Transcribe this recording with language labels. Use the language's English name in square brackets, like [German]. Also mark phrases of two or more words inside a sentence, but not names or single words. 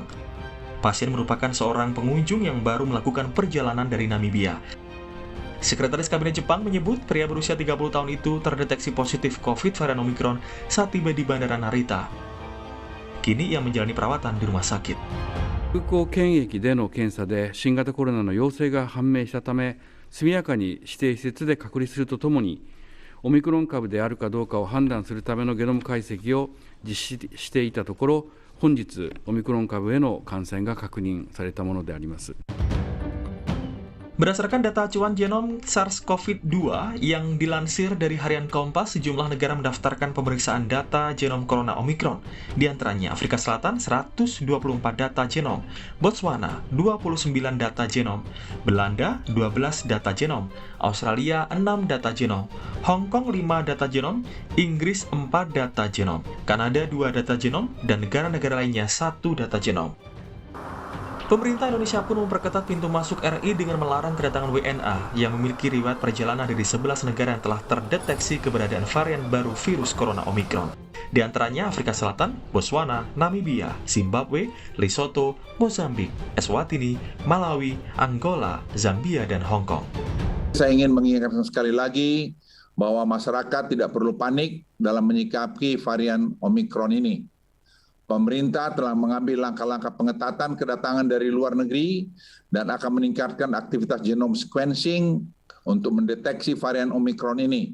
[Indonesian] Pasien merupakan seorang pengunjung yang baru melakukan perjalanan dari Namibia. Sekretaris Kabinet Jepang menyebut pria berusia 30 tahun itu terdeteksi positif COVID varian Omicron saat tiba di Bandara Narita. Kini ia menjalani perawatan di rumah sakit. [Japanese] 空港検疫での検査で新型コロナの陽性が判明したため、速やかに指定施設で隔離するとともに、オミクロン株であるかどうかを判断するためのゲノム解析を実施していたところ、本日、オミクロン株への感染が確認されたものであります。 [Indonesian] Berdasarkan data acuan genom SARS-CoV-2 yang dilansir dari harian Kompas, sejumlah negara mendaftarkan pemeriksaan data genom corona Omicron. Di antaranya Afrika Selatan 124 data genom, Botswana 29 data genom, Belanda 12 data genom, Australia 6 data genom, Hong Kong 5 data genom, Inggris 4 data genom, Kanada 2 data genom, dan negara-negara lainnya 1 data genom. Pemerintah Indonesia pun memperketat pintu masuk RI dengan melarang kedatangan WNA yang memiliki riwayat perjalanan dari 11 negara yang telah terdeteksi keberadaan varian baru virus corona Omicron. Di antaranya Afrika Selatan, Botswana, Namibia, Zimbabwe, Lesotho, Mozambik, Eswatini, Malawi, Angola, Zambia, dan Hong Kong. Saya ingin mengingatkan sekali lagi bahwa masyarakat tidak perlu panik dalam menyikapi varian Omicron ini. Pemerintah telah mengambil langkah-langkah pengetatan kedatangan dari luar negeri dan akan meningkatkan aktivitas [English] genome sequencing [Indonesian] untuk mendeteksi varian Omicron ini.